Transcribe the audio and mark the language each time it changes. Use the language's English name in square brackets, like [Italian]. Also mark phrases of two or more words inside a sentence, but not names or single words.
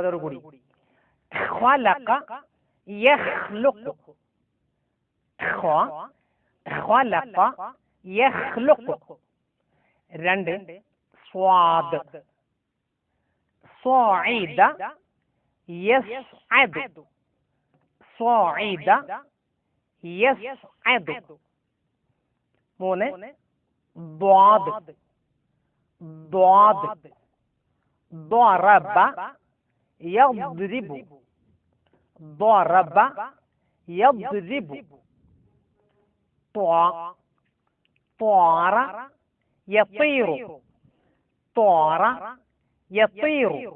[Malayalam] അതോടുകൂടി രണ്ട് സ്വാദ്. [Arabic] صاعدة يصعد. صاعدة يصعد. [Malayalam] മൂന്ന് ദ്വാദ്. ദ്വാദ്. [Arabic] ضرب يضرب. ضرب يضرب. طار يطير. طار يطير.